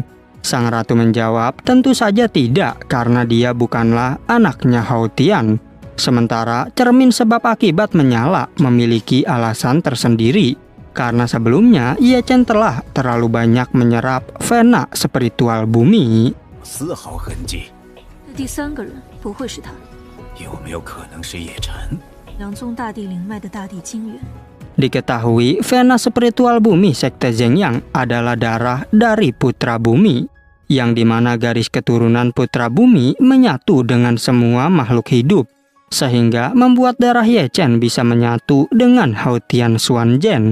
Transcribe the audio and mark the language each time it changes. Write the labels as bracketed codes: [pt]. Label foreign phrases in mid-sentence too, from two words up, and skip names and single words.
[id] Sang ratu menjawab, tentu saja tidak, karena dia bukanlah anaknya Hao Tian. Sementara cermin sebab akibat menyala memiliki alasan tersendiri, karena sebelumnya Ye Chen telah terlalu banyak menyerap vena spiritual bumi. [zh] 丝毫痕迹，第3个人不会是他，有没有可能是叶晨？两宗大地灵脉的大地精元。 [id] Diketahui vena spiritual bumi sekte Zhengyang adalah darah dari putra bumi, yang dimana garis keturunan putra bumi menyatu dengan semua makhluk hidup, sehingga membuat darah Ye Chen bisa menyatu dengan Hao Tianxuan Zhen.